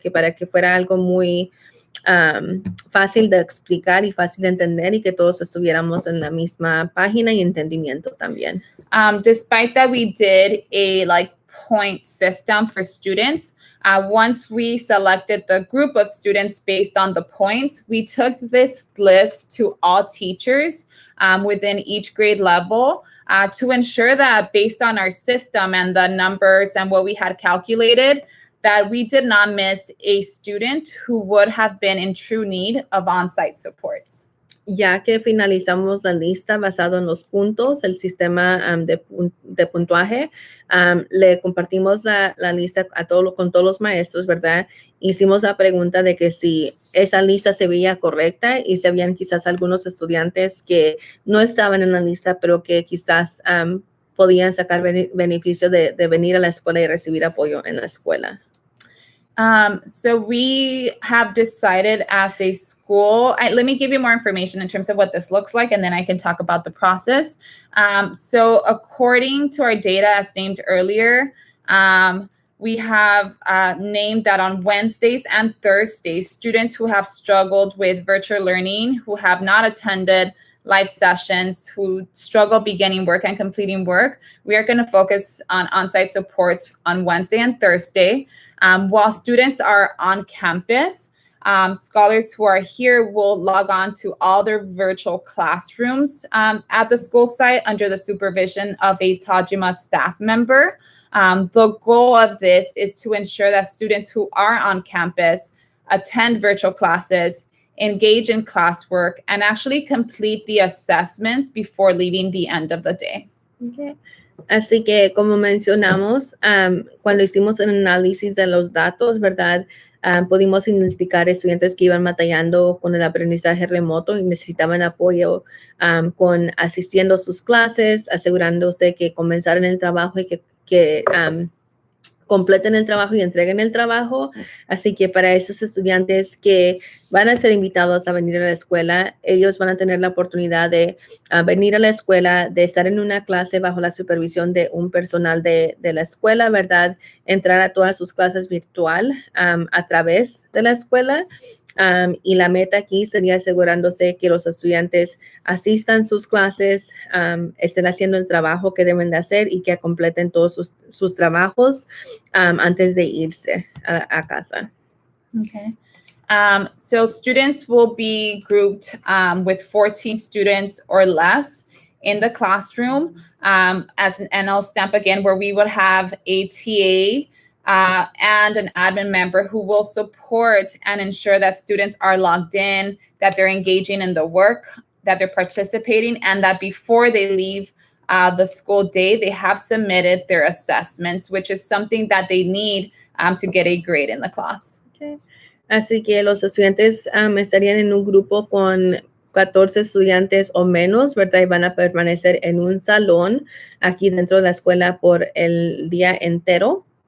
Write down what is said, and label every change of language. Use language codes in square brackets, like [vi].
[es] Que para que fuera algo muy fácil de explicar y fácil de entender y que todos estuviéramos en la misma página y entendimiento también. [en] Despite that we did a point system for students, once we selected the group of students based on the points, we took this list to all teachers within each grade level to ensure that based on our system and the numbers and what we had calculated, that we did not miss a student who would have been in true need of on-site supports. [es] Ya que finalizamos la lista basado en los puntos, el sistema de puntuaje, le compartimos la lista con todos los maestros, ¿verdad? Hicimos la pregunta de que si esa lista se veía correcta y si habían quizás algunos estudiantes que no estaban en la lista, pero que quizás podían sacar beneficio de venir a la escuela y recibir apoyo en la escuela. [en] So we have decided as a school, let me give you more information in terms of what this looks like, and then I can talk about the process. So according to our data as named earlier, we have named that on Wednesdays and Thursdays, students who have struggled with virtual learning, who have not attended live sessions, who struggle beginning work and completing work, we are going to focus on on-site supports on Wednesday and Thursday. While students are on campus, scholars who are here will log on to all their virtual classrooms at the school site under the supervision of a Tajima staff member. The goal of this is to ensure that students who are on campus attend virtual classes, engage in classwork, and actually complete the assessments before leaving the end of the day. Okay. [es] Así que, como mencionamos, cuando hicimos el análisis de los datos, ¿verdad? Pudimos identificar estudiantes que iban batallando con el aprendizaje remoto y necesitaban apoyo con asistiendo a sus clases, asegurándose que comenzaran el trabajo y que completen el trabajo y entreguen el trabajo. Así que para esos estudiantes que van a ser invitados a venir a la escuela, ellos van a tener la oportunidad de venir a la escuela, de estar en una clase bajo la supervisión de un personal de la escuela, ¿verdad? Entrar a todas sus clases virtual a través de la escuela. Y la meta aquí sería asegurándose que los estudiantes asistan sus clases, estén haciendo el trabajo que deben de hacer y que completen todos sus trabajos antes de irse a casa. [en] Okay. So students will be grouped with 14 students or less in the classroom as an NL stamp again, where we would have a TA and an admin member who will support and ensure that students are logged in, that they're engaging in the work, that they're participating, and that before they leave the school day, they have submitted their assessments, which is something that they need to get a grade in the class. Okay. [es] Así que los estudiantes estarían en un grupo con 14 estudiantes o menos, ¿verdad? Y van a permanecer en un salón aquí dentro de la escuela por el día entero.